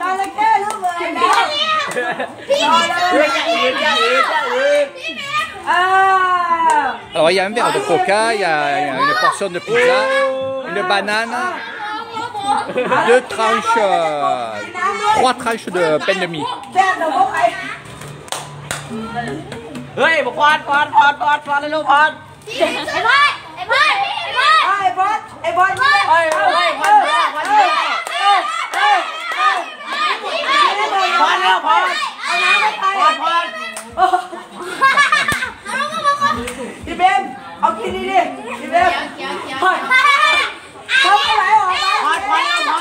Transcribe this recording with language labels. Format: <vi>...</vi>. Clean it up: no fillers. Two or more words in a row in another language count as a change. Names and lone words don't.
<fr>Alors il y a un verre de coca, il y a une portion de pizza, une banane, 2 tranches, 3 tranches de pain de mie.</fr> <th>เฮ้ยบอกพอดเลยลูกพอดไอ้บอสเฮ้ยพอด แล้วพอดพี่เบมเอากินดิพี่เบมพอดเขาไม่ไหลออกมาพอด</th>